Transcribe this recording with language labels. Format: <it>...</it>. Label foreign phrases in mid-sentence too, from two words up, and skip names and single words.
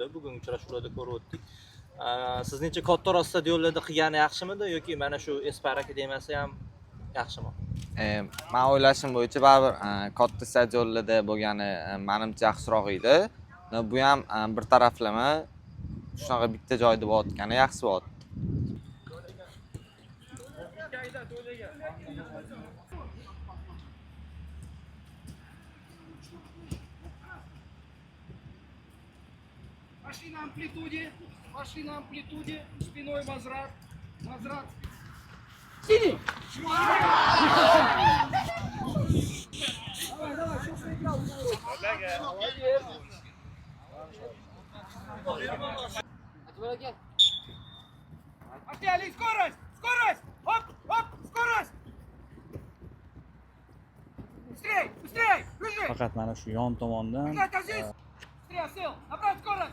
<uz>Bugun uchrashuvlarda ko'rib o'tdik. Sizningcha Kattaroq stadionlarda qilgani yaxshimidi yoki mana shu Aspire akademiyasi ham yaxshimi? Men o'ylashim bo'yicha baribir katta stadionlarda bo'lgani menimcha yaxshiroq edi. Bu ham bir taraflama shunaqa bitta joyda bo'layotgani yaxshi bo'ldi.</uz> <ru>Пошли на амплитуде, спиной возврат. Давай, сейчас играл. Пошли, Али, скорость! Оп, скорость! Быстрей, бежи!</ru> <uz>Faqat mana shu yon tomondan</uz> <ru>Бежать, Азиз! Быстрее, сил, набрать скорость!</ru>